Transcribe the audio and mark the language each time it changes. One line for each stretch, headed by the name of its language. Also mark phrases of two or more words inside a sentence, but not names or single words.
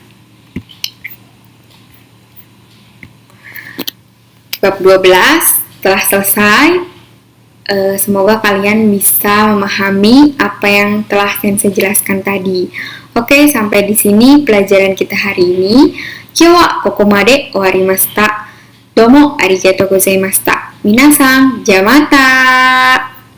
Indonesian: Bab 12 telah selesai. Semoga kalian bisa memahami apa yang telah Sensei jelaskan tadi. Oke, sampai di sini pelajaran kita hari ini.
Japanese: 今日はここまで終わりました。どうもありがとうございました. 皆さん、じゃまた.